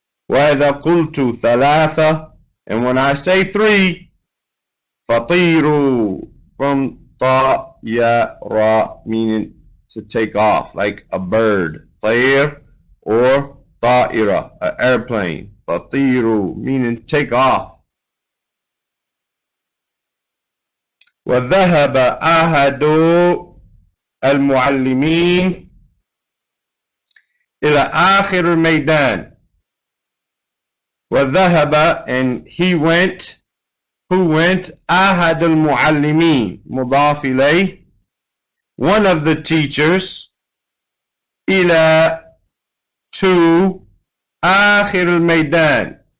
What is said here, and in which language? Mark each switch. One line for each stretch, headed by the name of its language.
Arabic: وَإِذَا قُلْتُ ثَلَاثَةً
English: and when I say three فَطِيرُوا from ta ya ra meaning to take off like a bird. طير or طائرة, an airplane. فَطِيرُوا meaning take off.
Arabic: وذهب أحد المعلمين إلى آخر الميدان.
English: وذهب and he went. Who went?
Arabic: أحد المعلمين مضاف إليه
English: one of the teachers. إلى to
Arabic: آخر الميدان.